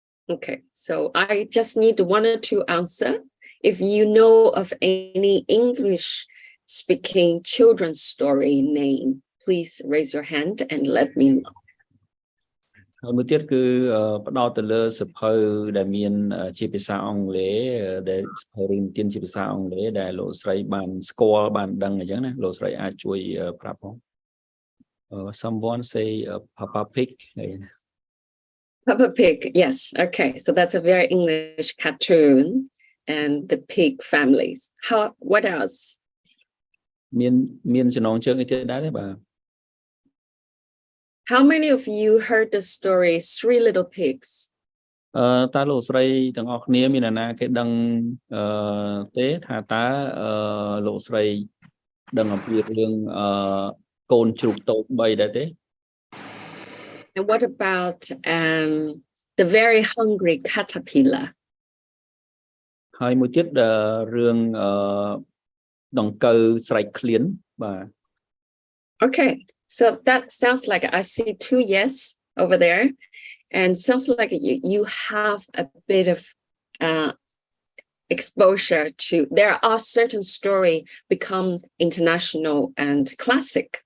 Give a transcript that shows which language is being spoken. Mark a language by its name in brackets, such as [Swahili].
[English] Okay, so I just need one or two answer. If you know of any English speaking children's story name, please raise your hand and let me know. [Khmer] ហើយមួយទៀតគឺផ្ដោតទៅលើសភៅដែលមានជាភាសាអង់គ្លេសដែលសភៅរឿងនិទានជាភាសាអង់គ្លេសដែលលោកស្រីបានស្គាល់បានដឹងអញ្ចឹងណាលោកស្រីអាចជួយប្រាប់ផង [English] Someone say Papa Pig Peppa Pig, yes. Okay, so that's a very English cartoon and the pig families. What else? [Khmer] មានចំណងជើងអីទៀតដែរទេបាទ [English] How many of you heard the story Three Little Pigs? [Khmer] តើលោកស្រីទាំងអស់គ្នាមានអ្នកណាគេដឹងទេថាតើលោកស្រីដឹងអំពីរឿងកូនជ្រូកតូច3ដែរទេ [English] And what about the very hungry caterpillar? [Khmer] ហើយមួយទៀតរឿងដង្កូវស្រែកឃ្លានបាទ [English] Okay, so that sounds like I see two yes over there, and sounds like you have a bit of exposure to. There are certain story become international and classic.